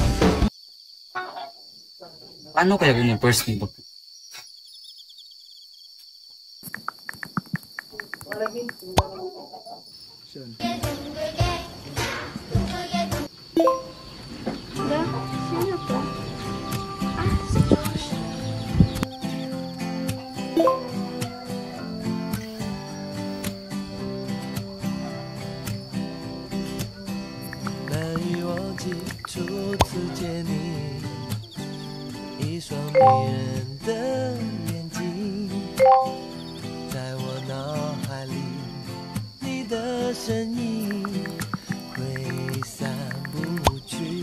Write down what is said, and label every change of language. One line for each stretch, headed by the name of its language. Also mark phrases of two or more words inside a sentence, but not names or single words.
Filipino: Paano kaya kung yung
English: first thing?
Filipino: Sino to? Si Josh.
Chinese: 难以忘记初次见你，一双迷人的眼睛，在我脑海里，你的身影挥散不去。